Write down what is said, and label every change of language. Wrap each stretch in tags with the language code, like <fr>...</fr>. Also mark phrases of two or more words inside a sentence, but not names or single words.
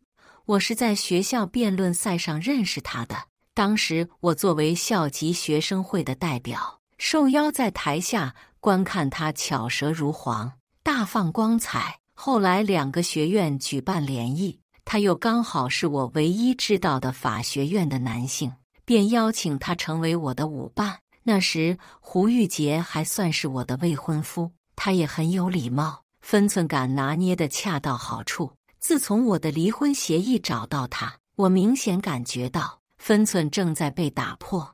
<zh>我是在學校辯論賽上認識他的，當時我作為校級學生會的代表，受邀在台下觀看他巧舌如簧，大放光彩。後來2個學院舉辦聯誼，他又剛好是我唯一知道的法學院的男性，便邀請他成為我的舞伴。那時胡玉杰還算是我的未婚夫，他也很有禮貌，分寸感拿捏得恰到好處。自從我的離婚協議找到他，我明顯感覺到分寸正在被打破。</zh>